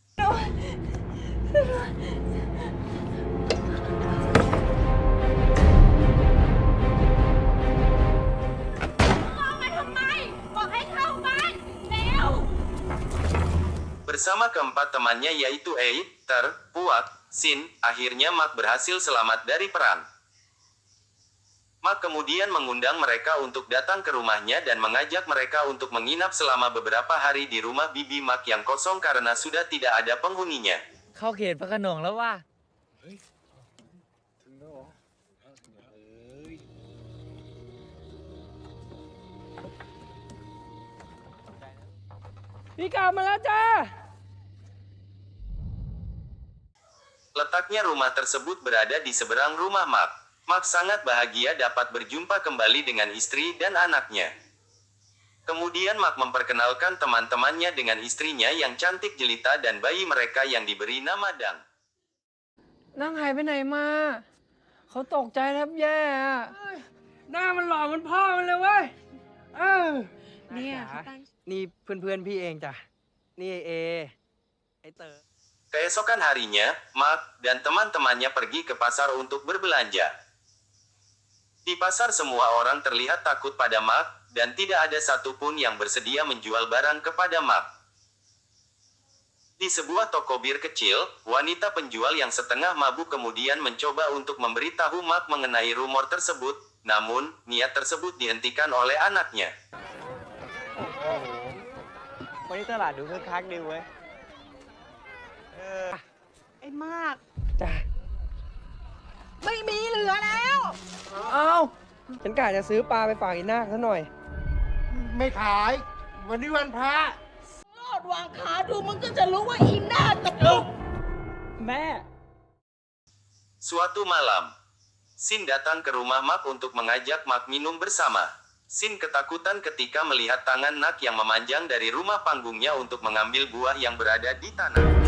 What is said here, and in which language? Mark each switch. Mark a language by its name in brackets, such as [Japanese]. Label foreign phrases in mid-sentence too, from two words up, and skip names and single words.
[Indonesian] Bersama keempat temannya yaitu Ei, Ter, Puak, Sin, akhirnya Mak berhasil selamat dari perang. Mak kemudian mengundang mereka untuk datang ke rumahnya dan mengajak mereka untuk menginap selama beberapa hari di rumah bibi Mak yang kosong karena sudah tidak ada penghuninya. [Thai] เข้าเขตพระโขนงแล้วว่ะพี่กลับมาแล้วจ้า [Indonesian] Letaknya rumah tersebut berada di seberang rumah Mak. Mak sangat bahagia dapat berjumpa kembali dengan istri dan anaknya. Kemudian Mak memperkenalkan teman-temannya dengan istrinya yang cantik jelita dan bayi mereka yang diberi nama Dang. [Thai] นั่งหายไปไหนมาเขาตกใจแทบแย่อะหน้ามันหล่อเหมือนพ่อมันเลยเว้ยเนี่ยนี่เพื่อนๆพี่เองจ้ะนี่เอไอเต๋อ [Indonesian] Keesokan harinya, Mak dan teman-temannya pergi ke pasar untuk berbelanja. Di pasar semua orang terlihat takut pada Mak, dan tidak ada satupun yang bersedia menjual barang kepada Mak. Di sebuah toko bir kecil, wanita penjual yang setengah mabuk kemudian mencoba untuk memberitahu Mak mengenai rumor tersebut, namun, niat tersebut dihentikan oleh anaknya. [Thai] วันนี้ตลาดดูคึกคักดีเว้ย ไอ้มาก จ้ะ ไม่มีเหลือแล้ว เอ้าฉันกะจะซื้อปลาไปฝากอีนาคซะหน่อย ไม่ขาย วันนี้วันพระ โลดวางขาดูมันก็จะรู้ว่าอีหน้ากับลูก แม่ [Indonesian] Suatu malam, Sin datang ke rumah Mak untuk mengajak Mak minum bersama. Sin ketakutan ketika melihat tangan Nak yang memanjang dari rumah panggungnya untuk mengambil buah yang berada di tanah.